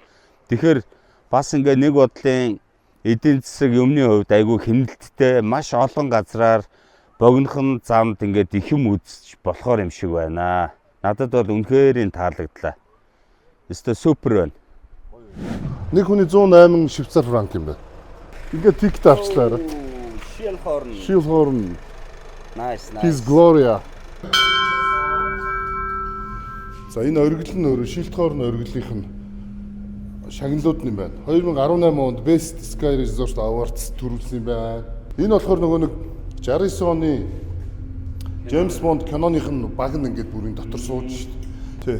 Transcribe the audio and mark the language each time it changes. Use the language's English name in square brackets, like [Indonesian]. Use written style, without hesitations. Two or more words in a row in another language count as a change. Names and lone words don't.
[Mongolian] Тэгэхээр бас ингээд нэг бодлын эдийн засаг юмны хувьд айгүй хэмнэлттэй маш олон газраар богинохон замд ингээд их юм үзэж болохоор юм шиг байна. Надад бол үнэхээр таалагдлаа. Өстө супер байна. Нэг хүний 108 швейцар франк юм байна. Ингээд тикет авчлаа. Шилдхорн. Nice. His Gloria. За энэ оргил нь өөрөө Шилдхорн оргилынх нь шагналууд юм байна. 2018 онд Best Sky Resort Awards төрүүлсэн юм байна. Энэ болохоор нөгөө нэг 69 оны James Bond киноных нь баг нь ингээд бүрийн дотор сууж шít. Тий.